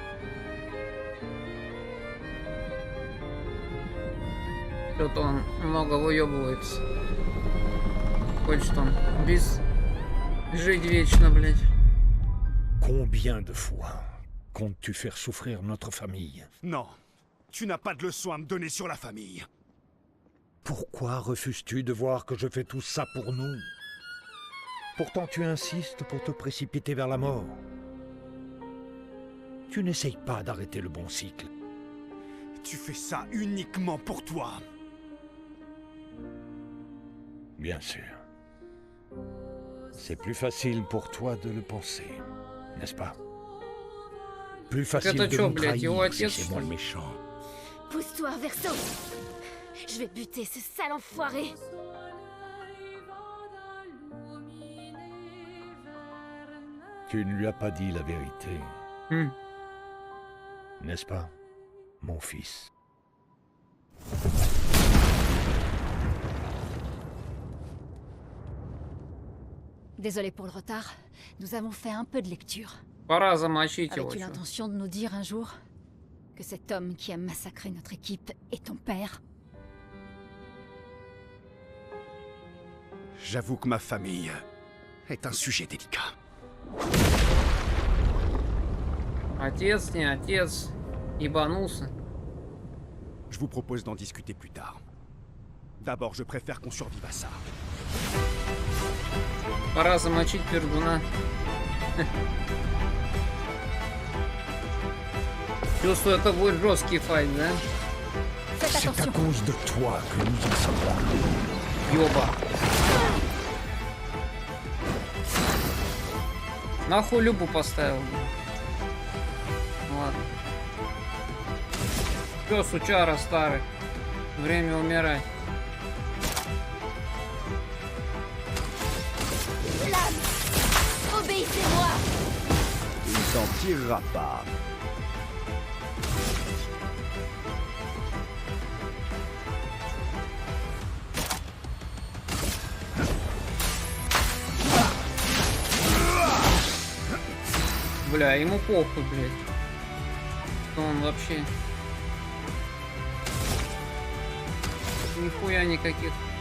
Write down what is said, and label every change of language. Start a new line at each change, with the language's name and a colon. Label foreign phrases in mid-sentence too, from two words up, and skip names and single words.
Russian: Что-то он много выебывается. Хочет он без жить вечно, блядь.
French: Combien de fois comptes-tu faire souffrir notre famille? Non, tu n'as pas de leçon à me donner sur la famille. Pourquoi refuses-tu de voir que je fais tout ça pour nous? Pourtant tu insistes pour te précipiter vers la mort. Tu n'essayes pas d'arrêter le bon cycle. Tu fais ça uniquement pour toi. Bien sûr. C'est plus facile pour toi de le penser, n'est-ce pas? Plus facile
Russian: Это
French: de
Russian: чё,
French: me
Russian: блядь, его
French: trahir si
Russian: отец,
French: c'est
Russian: что
French: moi le
Russian: ли?
French: méchant. Pousse-toi, Verso. Je vais buter ce sale enfoiré. Tu ne lui as pas dit la vérité, n'est-ce pas, mon fils? Désolé pour le retard, nous avons fait un peu de lecture.
Russian: Пора замочить его.
French: Avais-tu
Russian: чё.
French: l'intention de nous dire un jour que cet homme qui a massacré notre équipe est ton père? J'avoue que ma famille est un sujet délicat.
Russian: Отец, не отец. Ебанулся.
French: Je vous propose d'en discuter plus tard. D'abord, je préfère qu'on survive à ça.
Russian: Пора замочить пердуна. Чувствую, это будет жесткий файт, да?
French: Faites C'est à attention. cause de toi que nous en sommes là.
Russian: Ёба. Нахуй Любу поставил. Ладно. Всё, сучара старый. Время умирать.
French: Obéissez-moi. Il s'en tirera pas.
Russian: Бля, ему похуй, блядь. Что он вообще... Нихуя никаких.